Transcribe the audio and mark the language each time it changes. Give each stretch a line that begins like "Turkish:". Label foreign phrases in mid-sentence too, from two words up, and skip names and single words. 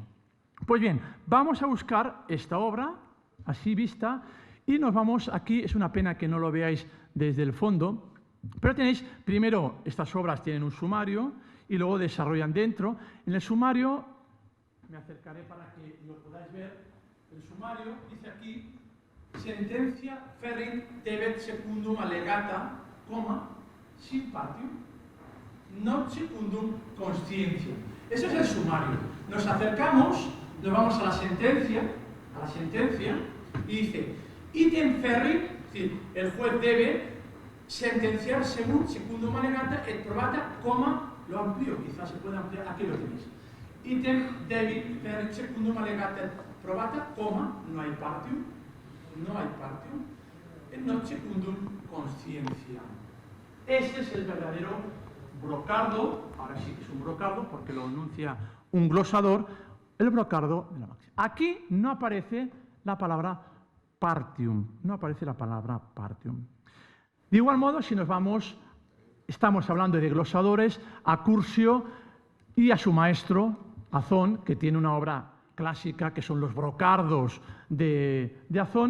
Spanish: Pues bien, vamos a buscar esta obra, así vista, y nos vamos aquí. Es una pena que no lo veáis desde el fondo, pero tenéis, primero, estas obras tienen un sumario y luego desarrollan dentro. En el sumario, me acercaré para que lo podáis ver, el sumario dice aquí, sentencia
Latin: ferrem debet secundum allegata, sin partium, not secundum conscientiam.
Spanish: Ese es el sumario. Nos acercamos, nos vamos a la sentencia, y dice,
Latin: item ferri,
Spanish: es decir, el juez debe sentenciar según
Latin: secundum allegata et probata,
Spanish: lo amplío, quizás se puede ampliar, aquí lo tenéis.
Latin: Item debit ferri secundum allegata et probata,
Spanish: coma, no hay partium,
Latin: et non secundum conscientiam.
Spanish: Este es el verdadero brocardo, ahora sí que es un brocardo porque lo enuncia un glosador, el brocardo de la máxima. Aquí no aparece la palabra partium, De igual modo, si nos vamos, estamos hablando de glosadores, a Curcio y a su maestro, Azón, que tiene una obra clásica que son los brocardos de Azón.